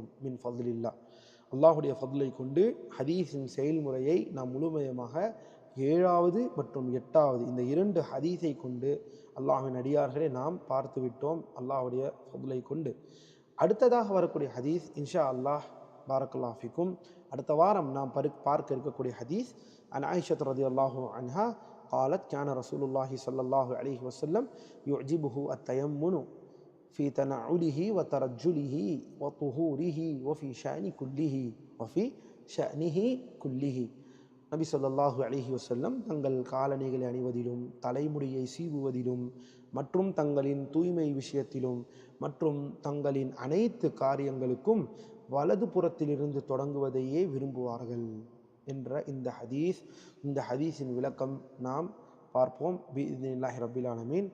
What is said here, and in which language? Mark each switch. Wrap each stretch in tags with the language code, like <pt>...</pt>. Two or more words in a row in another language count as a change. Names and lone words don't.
<ar>من فضل الله,</ar> <ta>அல்லாஹுடைய ஃபضலை கொண்டு ஹதீஸின் செயல்முறையை நாம் முழுமையமாக 7வது மற்றும் 8வது இந்த 2 ஹதீஸை கொண்டு அல்லாஹ்வின் அடியார்களை நாம் பார்த்து விட்டோம் அல்லாஹுடைய ஃபضலை கொண்டு. அடுத்ததாக வரக்கூடிய ஹதீஸ்</ta> <ar>إن شاء الله بارك الله فيكم,</ar> <ta>அடுத்த வாரம் நாம் பார்க்க இருக்கக்கூடிய ஹதீஸ்</ta> <ar>عن عائشة رضي الله عنها قالت كان رسول الله صلى الله عليه وسلم يعجبه التيمم في تنعله وترجله وطهوره وفي شأنه كله.</ar> <ta>நபி</ta> <ar>صلى الله عليه وسلم</ar> <ta>தங்கள் காலணிகளை அணிவதிலும் தலைமுடியை சீவுவதிலும் மற்றும் தங்களின் தூய்மை விஷயத்திலும் மற்றும் தங்களின் அனைத்து காரியங்களுக்கும் வலது புறத்திலிருந்து தொடங்குவதையே விரும்புவார்கள் என்ற இந்த ஹதீஸின் விளக்கம் நாம் பார்ப்போம்</ta> <ar>بإذن الله رب العالمين.</ar>